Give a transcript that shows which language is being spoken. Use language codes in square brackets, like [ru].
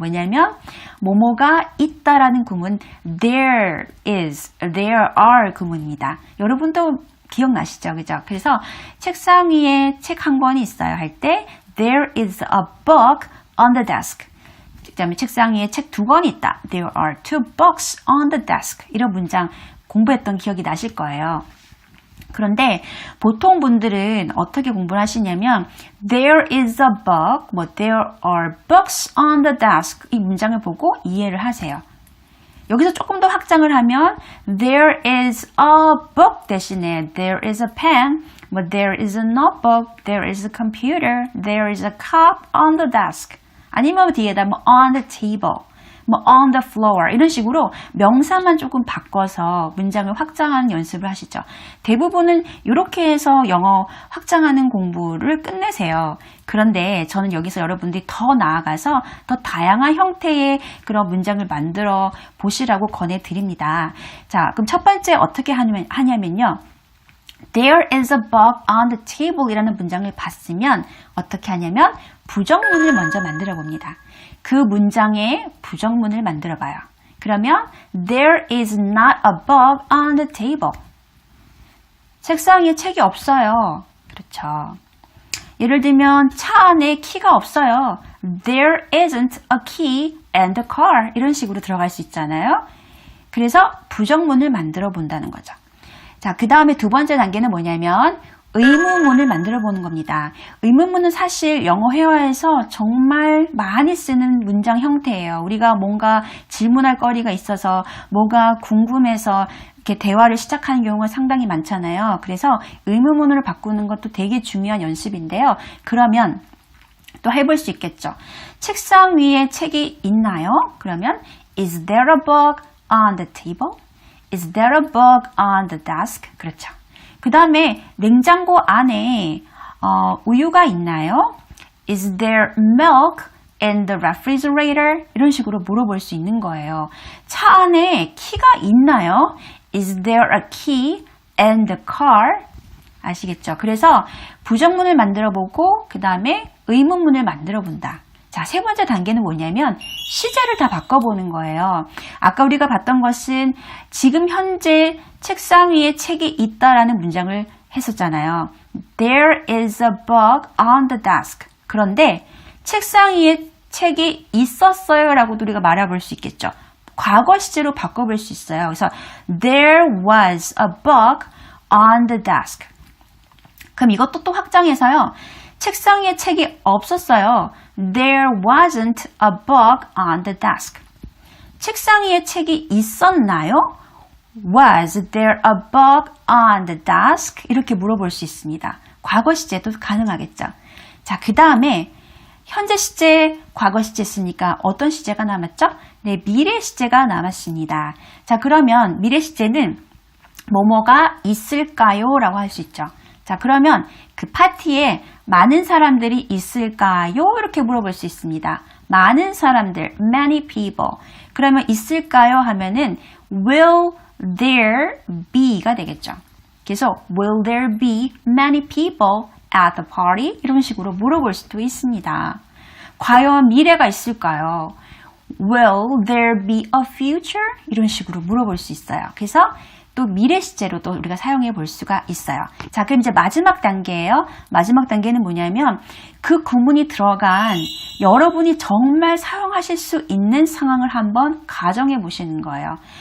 [ko] 왜냐면 뭐뭐가 있다라는 구문, there is, there are 구문입니다. 여러분도 기억나시죠? 그죠? 그래서 책상 위에 책 한 권이 있어요 할 때 [en] there is a book on the desk. [ko] 그 다음에 책상 위에 책 두 권이 있다. [en] There are two books on the desk. [ko] 이런 문장 공부했던 기억이 나실 거예요. 그런데 보통 분들은 어떻게 공부를 하시냐면 [en] there is a book, there are books on the desk, [ko] 이 문장을 보고 이해를 하세요. 여기서 조금 더 확장을 하면 [en] there is a book 대신에 there is a pen, there is a notebook, there is a computer, there is a cup on the desk. [ko] 아니면 뒤에다 [en] on the table, on the floor [ko] 이런 식으로 명사만 조금 바꿔서 문장을 확장하는 연습을 하시죠. 대부분은 이렇게 해서 영어 확장하는 공부를 끝내세요. 그런데 저는 여기서 여러분들이 더 나아가서 더 다양한 형태의 그런 문장을 만들어 보시라고 권해드립니다. 자, 그럼 첫 번째 어떻게 하냐면요. [en] There is a book on the table [ko] 이라는 문장을 봤으면 어떻게 하냐면 부정문을 먼저 만들어 봅니다. 그 문장에 부정문을 만들어 봐요. 그러면 [en] There is not a book on the table. [ko] 책상 위에 책이 없어요. 그렇죠. 예를 들면 차 안에 키가 없어요. [en] There isn't a key in the car. [ko] 이런 식으로 들어갈 수 있잖아요. 그래서 부정문을 만들어 본다는 거죠. 자, 그 다음에 두 번째 단계는 뭐냐면 의문문을 만들어 보는 겁니다. 의문문은 사실 영어 회화에서 정말 많이 쓰는 문장 형태예요. 우리가 뭔가 질문할 거리가 있어서 뭐가 궁금해서 이렇게 대화를 시작하는 경우가 상당히 많잖아요. 그래서 의문문으로 바꾸는 것도 되게 중요한 연습인데요. 그러면 또 해볼 수 있겠죠. 책상 위에 책이 있나요? 그러면 [en] Is there a book on the table? Is there a book on the desk? [ko] 그렇죠. 그 다음에 냉장고 안에 우유가 있나요? [en] Is there milk in the refrigerator? [ko] 이런 식으로 물어볼 수 있는 거예요. 차 안에 키가 있나요? [en] Is there a key in the car? [ko] 아시겠죠? 그래서 부정문을 만들어 보고 그 다음에 의문문을 만들어 본다. 자, 세 번째 단계는 뭐냐면 시제를 다 바꿔보는 거예요. 아까 우리가 봤던 것은 지금 현재 책상 위에 책이 있다라는 문장을 했었잖아요. [en] There is a book on the desk. [ko] 그런데 책상 위에 책이 있었어요 라고도 우리가 말해볼 수 있겠죠. 과거 시제로 바꿔볼 수 있어요. 그래서 [en] There was a book on the desk. [ko] 그럼 이것도 또 확장해서요. 책상 위에 책이 없었어요. [en] There wasn't a book on the desk. [ko] 책상 위에 책이 있었나요? [en] Was there a book on the desk? [ko] 이렇게 물어볼 수 있습니다. 과거 시제도 가능하겠죠. 자, 그 다음에 현재 시제, 과거 시제 쓰니까 어떤 시제가 남았죠? 네, 미래 시제가 남았습니다. 자, 그러면 미래 시제는 뭐뭐가 있을까요? 라고 할 수 있죠. 자, 그러면 그 파티에 많은 사람들이 있을까요? 이렇게 물어볼 수 있습니다. 많은 사람들, many people. 그러면 있을까요? 하면은 will there be가 되겠죠. 그래서 [en] will there be many people at the party? [ko] 이런 식으로 물어볼 수도 있습니다. 과연 미래가 있을까요? [en] Will there be a future? [ko] 이런 식으로 물어볼 수 있어요. 그래서 또 미래 시제로도 우리가 사용해 볼 수가 있어요. 자, 그럼 이제 마지막 단계예요. 마지막 단계는 뭐냐면 그 구문이 들어간 여러분이 정말 사용하실 수 있는 상황을 한번 가정해 보시는 거예요.